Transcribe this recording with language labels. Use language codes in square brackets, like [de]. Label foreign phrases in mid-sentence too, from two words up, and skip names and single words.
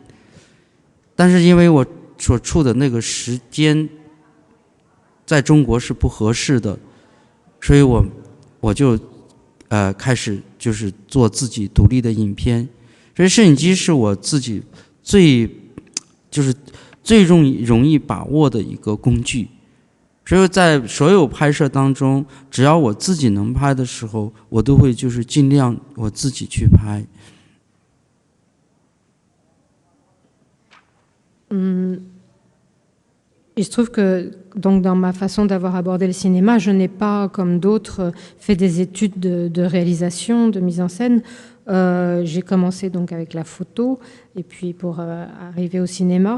[zh] 但是因为我所处的那个时间在中国是不合适的，所以我就开始就是做自己独立的影片。所以摄影机是我自己最容易把握的一个工具。所以在所有拍摄当中，只要我自己能拍的时候，我都会就是尽量我自己去拍。 [fr] Il se trouve que donc, dans ma façon d'avoir abordé le cinéma, je n'ai pas, comme d'autres, fait des études de réalisation, de mise en scène. J'ai commencé donc avec la photo, et puis pour arriver au cinéma.